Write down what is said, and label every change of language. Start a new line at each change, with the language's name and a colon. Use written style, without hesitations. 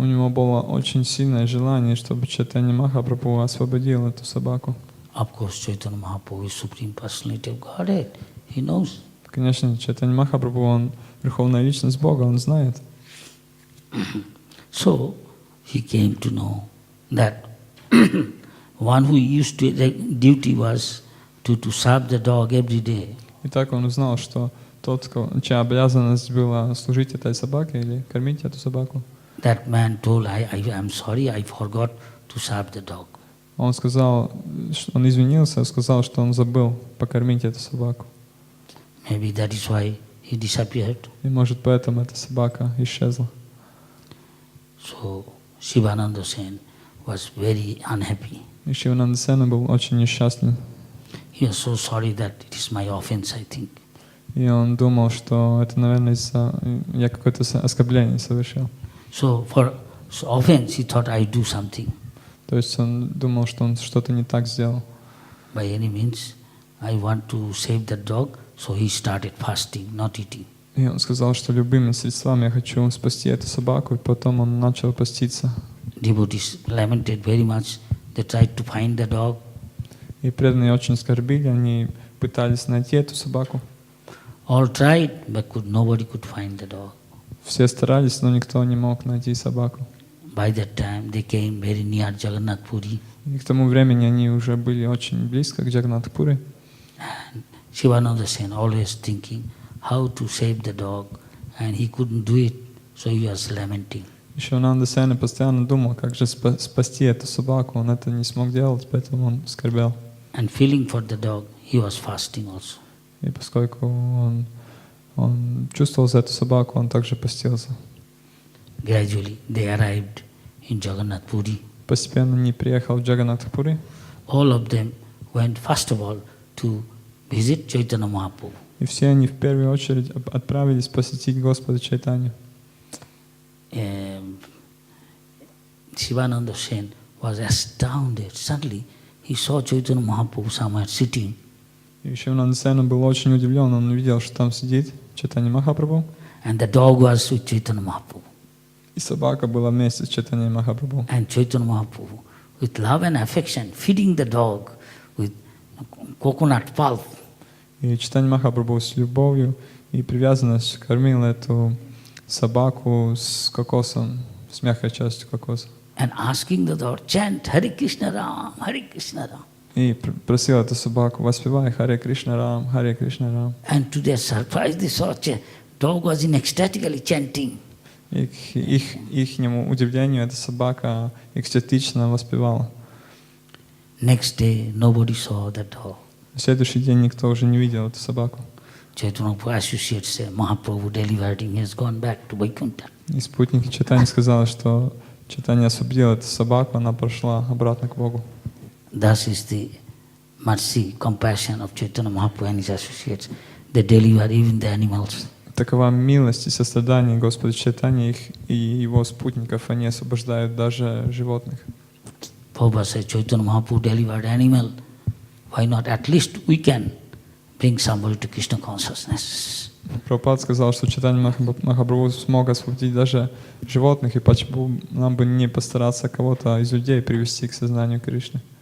Russian: У него было очень сильное желание, чтобы Чайтанья Махапрабху освободил эту собаку.
English: Of course, Chaitanya Mahaprabhu is Supreme Personality of Godhead. He knows.
Russian: Конечно, Чайтанья Махапрабху, он Верховная Личность Бога, он знает.
English: So, he came to know that one who used to, the duty was to serve the dog every day.
Russian: И так он узнал, что тот, чья обязанность была служить этой собаке или кормить эту собаку,
English: That man told, I'm sorry, I forgot to serve the dog.
Russian: Он сказал, он извинился, сказал, что он забыл покормить эту собаку.
English: Maybe that is why he disappeared.
Russian: И может поэтому эта собака исчезла.
English: So Shivananda Sen was very unhappy.
Russian: И Шивананда Сена был очень несчастлив.
English: He was so sorry that it is my offense, I think.
Russian: И он думал, что это, наверное, из-за я какое-то оскорбление совершил.
English: So for offense, he thought I do something.
Russian: То есть он думал, что он что-то не так сделал.
English: By any means, I want to save the dog, so he started fasting, not eating.
Russian: И он сказал, что любыми средствами я хочу спасти эту собаку, и потом он начал поститься.
English: Devotees lamented very much. They tried to find the dog.
Russian: И преданные очень скорбили, они пытались найти эту собаку.
English: All tried, but nobody could find the dog.
Russian: Все старались, но никто не мог найти собаку.
English: By that time, they came very near Jagannath Puri.
Russian: И к тому времени они уже были очень близко к Джаганнатх-пури.
English: And Shivananda Sen always thinking how to save the dog, and he couldn't do it, so he was lamenting.
Russian: И Шивананда Сена постоянно думал, как же спасти эту собаку. Он это не смог делать, поэтому он скорбел.
English: And feeling for the dog, he was fasting also.
Russian: И поскольку он чувствовал за эту собаку, он также постился.
English: Gradually, they arrived in Jagannath Puri.
Russian: Постепенно они приехали в Джаганнатх-пури.
English: All of them went first of all to visit Chaitanya Mahaprabhu.
Russian: И все они в первую очередь отправились посетить Господа Чайтанью.
English: Shivananda Sen was astounded. Suddenly, he saw Chaitanya Mahaprabhu somewhere sitting.
Russian: И Шивананда Сена был очень удивлен, он увидел, что там сидит Чайтанья Махапрабху,
English: And the dog was with Chaitanya Mahaprabhu.
Russian: и собака была вместе с Чайтаньей Махапрабху.
English: And Chaitanya Mahaprabhu, with love and affection, feeding the dog with coconut pulp.
Russian: И Чайтанья Махапрабху с любовью и привязанностью кормил эту собаку с кокосом, с мягкой частью кокоса.
English: And asking the dog, chant Hare Krishna Ram, Hare Krishna Ram.
Russian: И просил эту собаку, воспевай Харе Кришна Рам, Харе Кришна Рам.
English: And to their surprise, they saw dog was in ecstatically chanting.
Russian: И к ихнему удивлению эта собака экстатично воспевала.
English: Next day, nobody saw the dog.
Russian: В следующий день никто уже не видел эту собаку.
English: Chaitanya associates say, Mahaprabhu delivered him, he has gone back to Vaikuntha.
Russian: И спутники Чайтаньи сказали, что Чайтанья освободил эту собаку, она прошла обратно к Богу.
English: Thus is the mercy, compassion of Chaitanya Mahaprabhu and his associates. They deliver even the animals.
Russian: Такова милость и сострадание Господа Чайтаньи и его спутников, они освобождают даже животных.
English: Prabhupada says, Chaitanya Mahaprabhu delivered animal. Why not? At least we can bring somebody to Krishna consciousness.
Russian: Прабхупада сказал, что Чайтанья Махапрабху смог освободить даже животных, и почему нам бы не постараться кого-то из людей привести к сознанию Кришны.